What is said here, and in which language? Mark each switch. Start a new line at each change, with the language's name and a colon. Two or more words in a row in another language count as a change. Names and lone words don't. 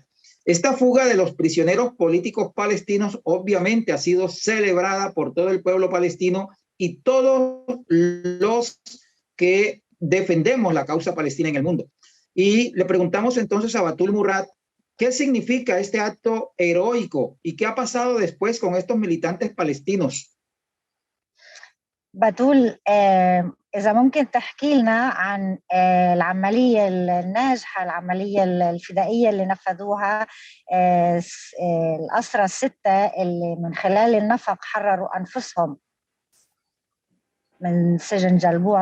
Spanish: Esta fuga de los prisioneros políticos palestinos obviamente ha sido celebrada por todo el pueblo palestino y todos los que defendemos la causa palestina en el mundo. Y le preguntamos entonces a Batul Murad, ¿qué significa este acto heroico y qué ha pasado después con estos militantes palestinos?
Arabic: بتول، إذا ممكن تحكي لنا عن العملية الناجحة، العملية الفدائية اللي نفذوها الأسرى الستة اللي من خلال النفق حرروا أنفسهم من سجن جلبوع.